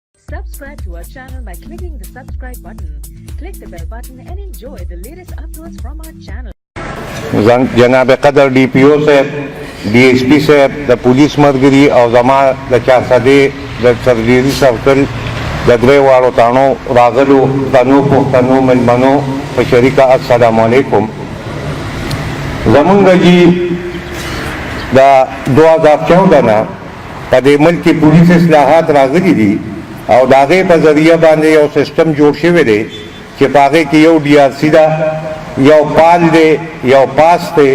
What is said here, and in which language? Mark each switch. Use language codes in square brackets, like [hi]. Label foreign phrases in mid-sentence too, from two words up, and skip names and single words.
[en] Subscribe to our channel by clicking the subscribe button. Click the bell button and enjoy the latest uploads from our channel. [ps] جناب قدر DPO صاحب DSP صاحب د پولیس مرګري او زما د چارسدې د سرګریزي سرکل د درې واړو تانو راغلو تانو پښتنو ملمنو په شریکه السلام علیکم. زمونږ جی دا 2014 نه په دې ملک کې پولیس اصلاحات راغلي دي او د هغې په ذریعه باندې یو سیسټم جوړ شوی دی چې په هغې کې یو DRC ده، یو پال دی، یو پاس دی.